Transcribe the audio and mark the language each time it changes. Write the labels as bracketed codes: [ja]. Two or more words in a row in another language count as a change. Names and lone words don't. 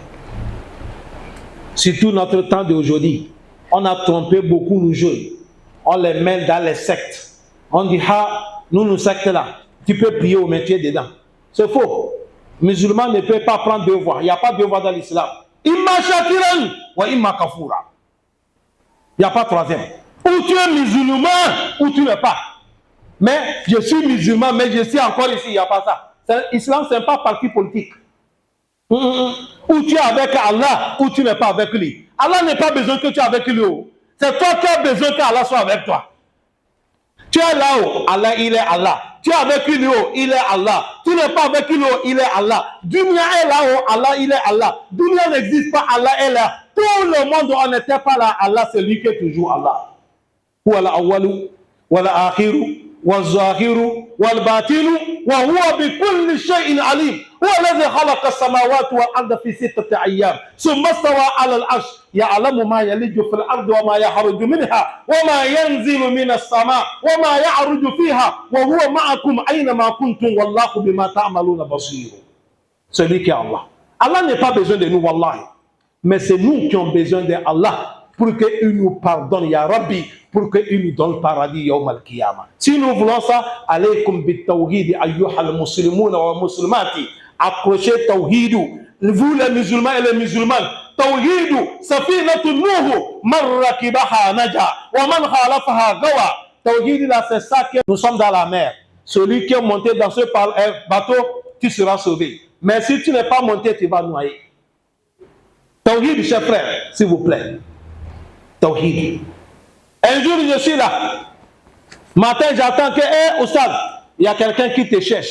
[fr] Surtout notre temps d'aujourd'hui. On a trompé beaucoup nos jeunes. On les met dans les sectes. On dit, ah, nous sectes là, tu peux prier au métier dedans. C'est faux. Musulman ne peut pas prendre 2 voies. Il n'y a pas 2 voies dans l'islam. [ar] إما شاكرا وإما كفورا. [fr] Il n'y a pas 3e. Ou tu es musulman, ou tu n'es pas. Mais je suis musulman, mais je suis encore ici. Il n'y a pas ça. L'islam, ce n'est pas parti politique. Ou tu es avec Allah, ou tu n'es pas avec lui. Allah n'a pas besoin que tu es avec lui. C'est toi qui as besoin qu'Allah soit avec toi. Tu es là-haut, Allah, il est Allah. Tu es avec lui haut, il est Allah. Tu n'es pas avec lui haut, il est Allah. Dunya est là-haut, Allah, il est Allah. Dunya n'existe pas, Allah est là. Tout le monde, on n'était pas là, Allah, c'est lui qui est toujours Allah. [ar] هو الأول والآخر والظاهر والباطن وهو بكل شيء عليم. هو الذي خلق السماوات والأرض في 6 أيام ثم استوى على العرش يعلم ما يلج في الأرض وما يخرج منها وما ينزل من السماء وما يعرج فيها وهو معكم أينما كنتم والله بما تعملون بصير. [fr] Celui qui est Allah. Allah n'a pas besoin de nous, wallahi. Mais c'est nous qui avons besoin de Allah pour qu'il nous pardonne, [ar] يا ربي, [fr] pour qu'il nous donne le paradis [ar] يوم القيامة. [fr] Si nous voulons ça, [ar] عليكم بالتوحيد أيها المسلمون والمسلمات. [fr] accrochez tawhidou. Vous les musulmans et les musulmanes, [ar] التوحيد سفينة نوح من ركبها نجا ومن خالفها غوى. [fr] Tawhid là, c'est ça que nous sommes dans la mer. Celui qui est monté dans ce bateau, tu seras sauvé. Mais si tu n'es pas monté, tu vas noyer. Tawhid, chers frères, s'il vous plaît. Tawhid. Un jour, je suis là. Matin, j'attends que, Oustad, il y a quelqu'un qui te cherche.